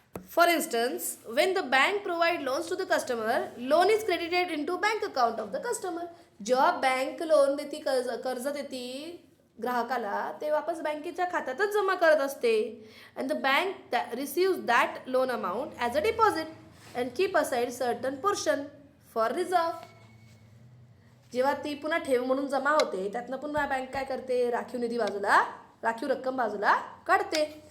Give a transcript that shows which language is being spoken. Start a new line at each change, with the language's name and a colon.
English: For instance, when the bank provide loans to the customer, loan is credited into bank account of the customer.
Marathi: जेव्हा bank loan देती, कर्ज देती ग्राहकाला, ते वापस बँकेच्या खात्यातच जमा करत असते.
English: and the bank receives that loan amount as a deposit and keep aside certain portion for reserve.
Marathi: जेव्हा ती पुन्हा ठेव म्हणून जमा होते, त्यातनं पुन्हा बँक काय करते, राखीव निधी बाजूला, राखीव रक्कम बाजूला काढते.